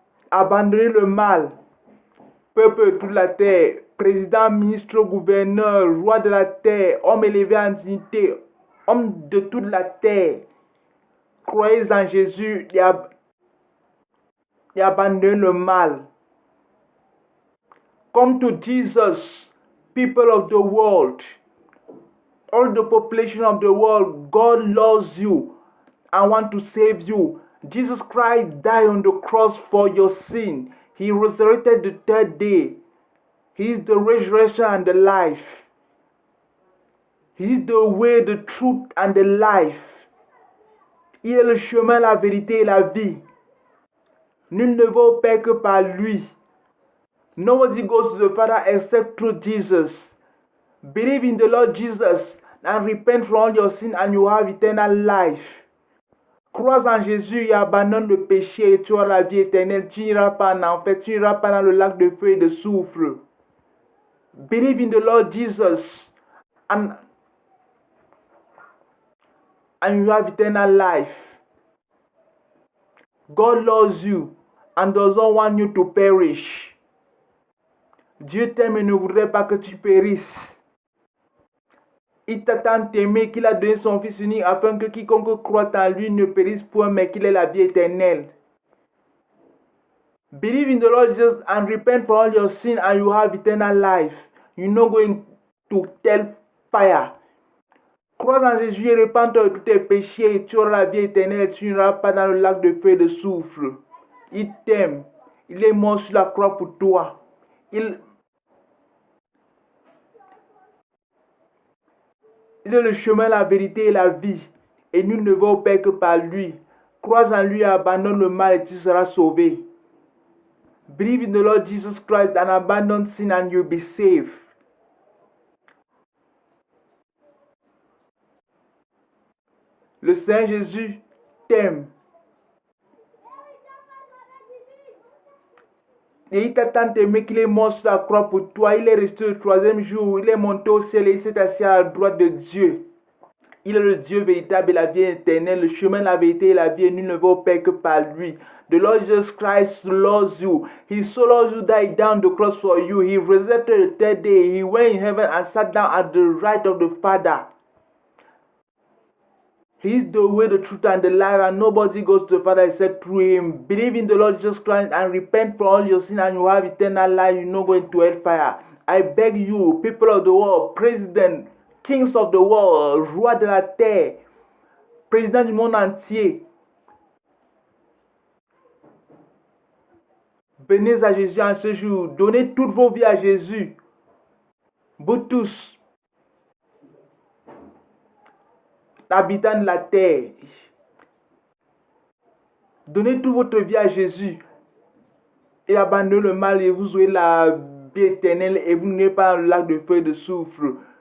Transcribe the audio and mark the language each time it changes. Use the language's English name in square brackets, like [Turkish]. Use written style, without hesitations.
[French] Abandonnez le mal. Peuple de toute la terre, président, ministre, gouverneur, roi de la terre, homme élevé en dignité, homme de toute la terre, croyez en Jésus et abandonnez le mal. [English] Come to Jesus, people of the world, all the population of the world. God loves you and wants to save you. Jesus Christ died on the cross for your sin. He resurrected the third day. He is the resurrection and the life. He is the way, the truth and the life. [French] Il est le chemin, la vérité et la vie. Nul ne va au Père que par lui. [English] Nobody goes to the Father except through Jesus. Believe in the Lord Jesus and repent from all your sin and you have eternal life. [French] Crois en Jésus et abandonne le péché et tu auras la vie éternelle. Tu n'iras pas en enfer, tu n'iras pas dans le lac de feu et de soufre. [English] Believe in the Lord Jesus and you have eternal life. God loves you and does not want you to perish. [French] Dieu t'aime et ne voudrait pas que tu périsses. Il t'a tant aimé qu'il a donné son Fils unique afin que quiconque croit en lui ne périsse point mais qu'il ait la vie éternelle. [English] Believe in the Lord Jesus and repent for all your sin and you have eternal life. You're not going to tell fire. [French] Crois en Jésus et repens-toi de tous tes péchés et tu auras la vie éternelle et tu n'iras pas dans le lac de feu et de soufre. Il t'aime. Il est mort sur la croix pour toi. Il est le chemin, la vérité et la vie. Et nul ne va au Père que par lui. Crois en lui et abandonne le mal et tu seras sauvé. [English] Believe in the Lord Jesus Christ and abandon sin and you'll be saved. [French] Le Seigneur Jésus t'aime. Et il t'a tant aimé qu'il est mort sur la croix pour toi. Il est resté le troisième jour. Il est monté au ciel et il s'est assis à la droite de Dieu. Il est le Dieu véritable et la vie éternelle, le chemin, la vérité et la vie. Et nul ne va au Père que par lui. [English] The Lord Jesus Christ loves you. He so loves you that he died on the cross for you. He resurrected the third day. He went in heaven and sat down at the right of the Father. He is the way, the truth, and the life, and nobody goes to the Father except through him. Believe in the Lord Jesus Christ and repent for all your sin and you have eternal life. You're not going to hellfire. I beg you, people of the world, [French] president, kings of the world, roi de la terre, président du monde entier, venez à Jésus en ce jour. Donnez toutes vos vies à Jésus. Vous tous, habitants de la terre, donnez toute votre vie à Jésus et abandonnez le mal et vous aurez la vie éternelle et vous n'irez pas dans le lac de feu et de soufre.